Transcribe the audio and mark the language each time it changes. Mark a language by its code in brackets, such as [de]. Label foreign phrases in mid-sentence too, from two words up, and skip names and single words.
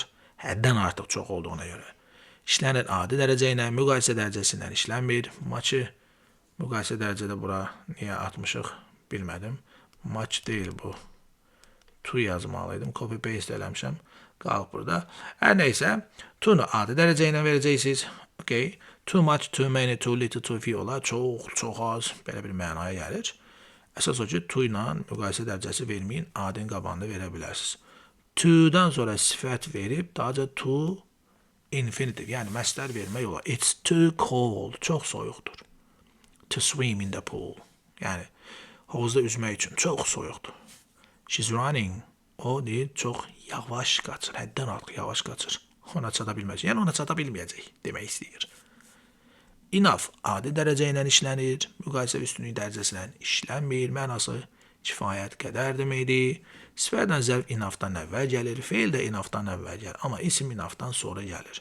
[az] Həddən artıq çox olduğuna görə. İşlənir adi dərəcə ilə, müqayisə dərəcəsindən işlənmir. Maçı müqayisə dərəcədə bura niyə atmışıq bilmədim. Maç deyil bu. To yazmalıydım. [en] Copy paste [az] eləmişəm. Qalıb burada. Hər neysə, to-nu adi dərəcə ilə verəcəksiniz. Okay. [en] Too much, too many, too little, too few olar. [az] Çox, çox az. Belə bir mənaya gəlir. Əsas o ki, to ilə müqayisə dərəcəsi verməyin, adin qabağında verə bilərsiniz. To-dan sonra sifət verib, daha [en] to infinitive, [az] yəni məsdər vermək olar. [en] It's too cold, [az] çox soyuqdur. [en] To swim in the pool, [az] yəni hovuzda üzmək üçün çox soyuqdur. [en] She's running, [az] o deyir, çox yavaş qaçır, həddən artıq yavaş qaçır. Ona çata bilməyəcək, yəni ona çata bilməyəcək demək istəyir. Enough, adi dərəcə ilə işlənir, müqayisə üstünlük dərəcəsindən işlənmir, mənası kifayət qədər deməkdir. Sifətlə zərf enoughdan əvvəl gəlir, feil də enoughdan əvvəl gəlir, amma isim enoughdan sonra gəlir.